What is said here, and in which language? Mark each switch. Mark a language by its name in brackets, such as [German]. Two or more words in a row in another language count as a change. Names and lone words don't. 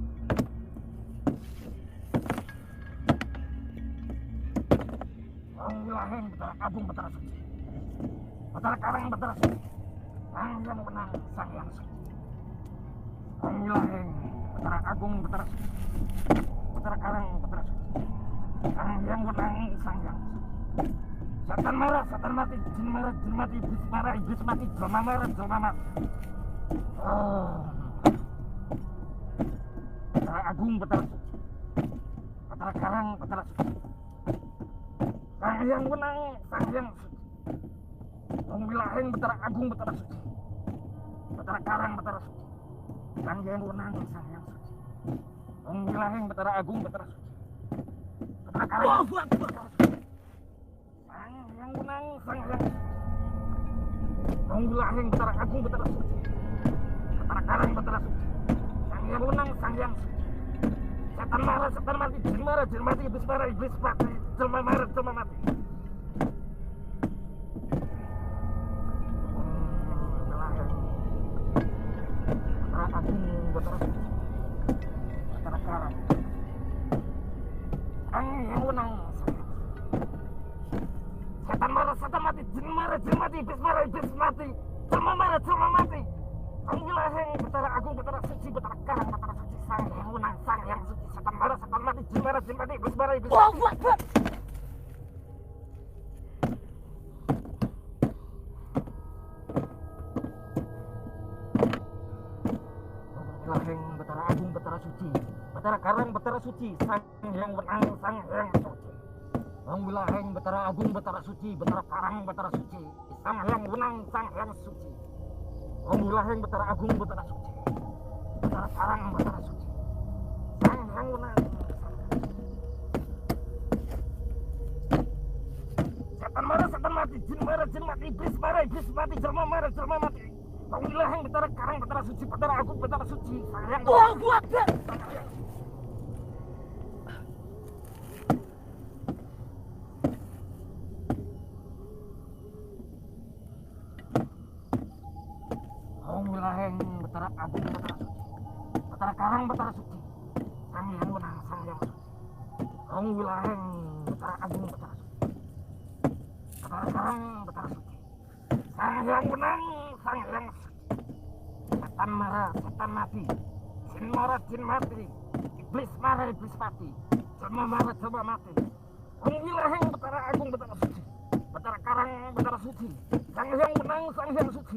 [Balinese] Sang Wilaheng Betara Agung Betara Suci, Betara Karang Betara Suci, Sang Hyang Wenang Sang Hyang Suci. Sang Wilaheng Betara Agung Betara Suci, Betara Karang Betara Suci, Sang Hyang Wenang Sang Hyang Suci. Setan marah, setan mati, jin marah, jin mati, iblis marah, iblis mati, jelma marah, jelma mati. Betara Agung Betara Suci, Betara Karang Betara Suci, Sang Hyang Wenang Sang Hyang Suci. Sang Wilaheng Betara Agung Betara Suci, Betara Karang Betara Suci, Sang Hyang Wenang Sang Hyang Suci. Sang Wilaheng Betara Agung Betara Suci, Betara Karang Betara Suci, Sang Hyang Wenang Sang Hyang Suci. Sang Wilaheng Betara Agung Betara Suci, Betara Karang Betara Suci, Sang Hyang Wenang Sang Hyang Suci. Setan marah, setan mati, jin marah, jin mati, iblis marah, iblis mati, jelma marah, jelma mati. Betara Agung Betara Suci, Betara Karang, Sang Hyang Wenang Sang Hyang Suci. Setan marah, setan mati, jin marah, jin mati, iblis marah, iblis mati, jelma marah, jelma mati. Sang Wilaheng Betara Agung Betara Suci, Betara Karang Betara Suci, Sang Hyang Wenang Sang Hyang Suci. Setan marah, setan mati, jin marah, jin mati, iblis marah, iblis mati. Wilaheng Betara Agung Betara Suci, Betara Karang Betara Suci, Sang Hyang Wenang Sang Hyang Suci. Sang Wilaheng Betara Agung Betara Suci, Betara Karang Betara Suci, Sang Hyang Wenang Sang Hyang Suci. Sang Wilaheng Betara Agung Betara Suci, Betara Karang Betara Suci, Sang Hyang Wenang Sang Hyang Suci. Setan marah, setan mati, jin marah, jin mati, iblis marah, iblis mati, jelma marah, jelma mati. Sang Wilaheng Betara Karang Betara Suci, Betara Agung Betara Suci, Sang Hyang Wenang. Sang Wilaheng Betara Agung Betara Suci, Betara Karang Betara Suci, Sang Hyang Wenang Sang Hyang Suci. Sang Wilaheng Betara Agung Betara Suci, Betara Karang Betara Suci, Sang Hyang Wenang Sang Hyang Suci. Setan marah, setan mati, jin marah, jin mati, iblis marah, iblis mati, jelma marah, jelma mati. Sang Wilaheng Betara Agung Betara Suci, Betara Karang Betara Suci, Sang Hyang Wenang Sang Hyang Suci.